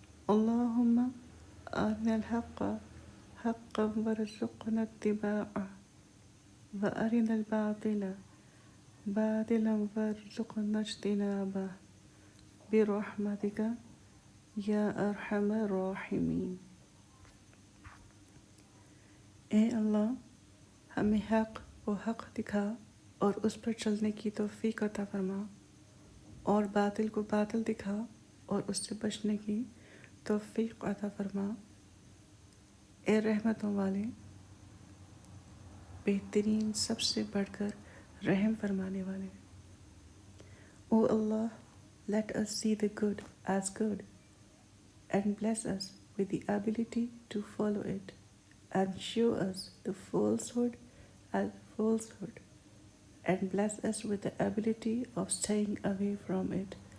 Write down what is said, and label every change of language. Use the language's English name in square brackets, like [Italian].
[Arabic] اللهم أرنا الحق حقا وارزقنا اتباعه وأرنا الباطل باطلا وارزقنا اجتنابه برحمتك یا ارحم الراحمین. [Urdu] اے اللہ، ہمیں حق و حق دکھا اور اس پر چلنے کی توفیق عطا فرما، اور باطل کو باطل دکھا اور اس سے بچنے کی توفیق عطا فرما. اے رحمتوں والے، بہترین، سب سے بڑھ کر رحم فرمانے والے. [English] او اللہ, let us see the good as good and bless us with the ability to follow it, and show us the falsehood as falsehood, and bless us with the ability of staying away from it.